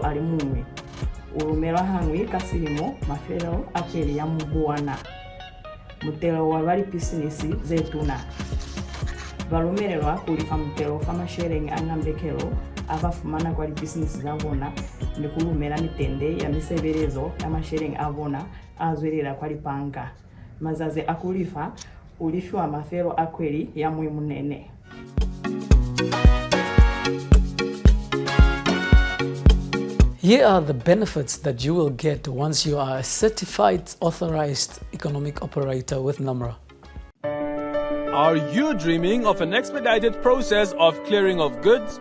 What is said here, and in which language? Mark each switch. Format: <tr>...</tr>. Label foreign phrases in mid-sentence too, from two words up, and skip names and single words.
<loz>ali mumwi ulumelwa hangwi kasilimo mafero akweli ya mubuwana mutelo wa vali business zetuna valumelelwa kulifa mutelo famasherenge ang'ambekelo avafumana kwa business zavona nikulumela mitende ya miseverezo ya masherenge avona azwelela kwa lipanga mazazi akulifa ulifywa mafero akweli ya mwe munene.</loz> <en>Here are the benefits that you will get once you are a certified authorized economic operator with NamRA. Are you dreaming of an expedited process of clearing of goods?</en>